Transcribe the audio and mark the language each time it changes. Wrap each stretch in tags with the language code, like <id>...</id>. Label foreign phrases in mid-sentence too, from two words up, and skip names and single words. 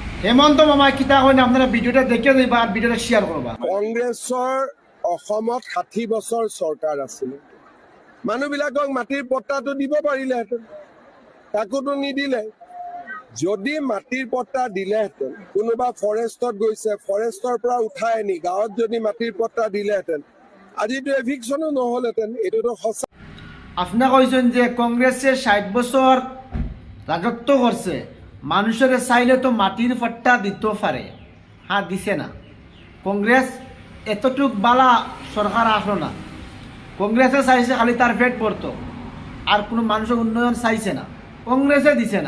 <syl>হেমন্ত মামা কিতা কইন আপনারা ভিডিওটা দেখে যাইবা আর ভিডিওটা শেয়ার করবা।</syl> <as>কংগ্ৰেছৰ অসমত 60 বছৰ চৰকাৰ আছিলে। মানুহবিলাকক মাটিৰ পট্টাটো দিব পাৰিলেহেঁতেন, তাকোতো নিদিলে। যদি মাটিৰ পট্টা দিলেহেঁতেন, কোনোবা ফৰেষ্টত গৈছে, ফৰেষ্টৰ পৰা উঠাই আনি গাঁৱত যদি মাটিৰ পট্টা দিলেহেঁতেন, আজিতো এভিকশ্যনো নহ'লহেঁতেন। এইটোতো সঁচা।</as> <syl>আপনি কইছেন যে কংগ্রেসে 60 বছর রাজত্ব করছে, মানুষের চাইলে তো মাটির পট্টা দিতে পারে, হ্যাঁ দিছে না। কংগ্রেস এতটুক বালা সরকার আসলো না। কংগ্রেসে চাইছে খালি তার পেট পড়তো, আর কোনো মানুষের উন্নয়ন চাইছে না, কংগ্রেসে দিছে না।</syl>